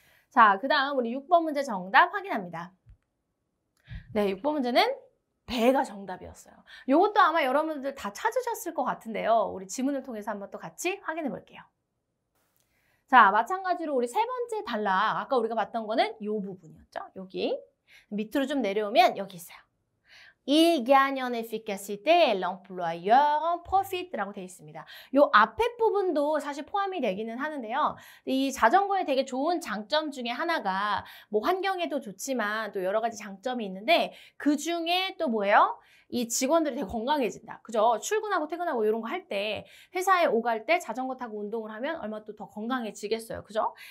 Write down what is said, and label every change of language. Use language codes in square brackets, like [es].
[ko] 자, 그 다음 우리 6번 문제 정답 확인합니다. 네, 6번 문제는 배가 정답이었어요. 이것도 아마 여러분들 다 찾으셨을 것 같은데요. 우리 지문을 통해서 한번 또 같이 확인해 볼게요. 자, 마찬가지로 우리 세 번째 단락, 아까 우리가 봤던 거는 이 부분이었죠. 여기 밑으로 좀 내려오면 여기 있어요. [fr] Il gagne en efficacité, l'employeur en profite [ko] 라고 되어 있습니다. 이 앞에 부분도 사실 포함이 되기는 하는데요. 이 자전거의 되게 좋은 장점 중에 하나가 뭐 환경에도 좋지만 또 여러 가지 장점이 있는데 그 중에 또 뭐예요? 이 직원들이 되게 건강해진다. 그죠? 출근하고 퇴근하고 이런 거 할 때 회사에 오갈 때 자전거 타고 운동을 하면 얼마나 또 더 건강해지겠어요. 그죠?